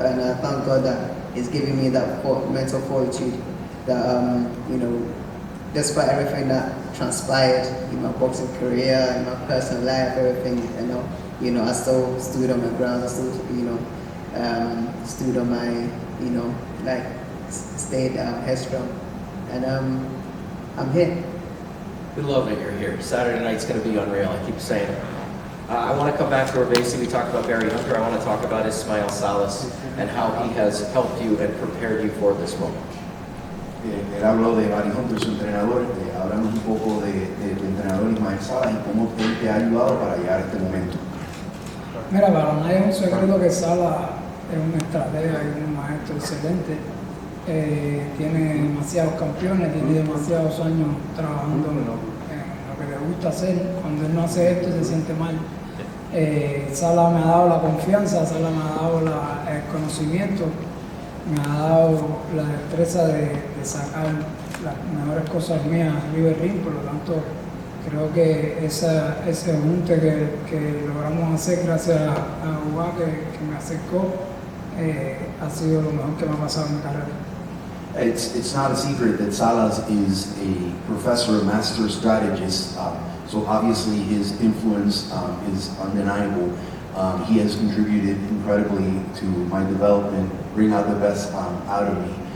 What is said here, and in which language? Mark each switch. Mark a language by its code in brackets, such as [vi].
[en] And I thank God that He's giving me that mental fortitude that you know, despite everything that transpired in my boxing career, in my personal life, everything, you know, I still stood on my ground. I still, you know, stood on my, you know, like stayed headstrong, and I'm here. We love that you're here. Saturday night's going to be unreal. I keep saying it. I want to come back to Robeisy. We talked about Barry Hunter. I want to talk about Ismael Salas and how he has helped you and prepared you for this moment. [es] Él habló de Barry Hunter, su entrenador. Hablamos un poco de tu entrenador Ismael Salas y cómo él te ha ayudado para llegar a este momento. Mira, para nadie es un secreto que Sala es un estratega y un maestro excelente. Tiene demasiados campeones, tiene demasiados años trabajando en lo que le gusta hacer. Cuando él no hace esto se siente mal. Sala me ha dado la confianza, Sala me ha dado el conocimiento, me ha dado la destreza de sacar las mejores cosas mías arriba del ring. Por lo tanto, creo que ese junte que logramos hacer gracias a Uba que me acercó ha sido lo mejor que me ha pasado en mi carrera. [en] It's not a secret that Salas is a professor, master strategist, so obviously his influence is undeniable. He has contributed incredibly to my development, bring out the best out of me.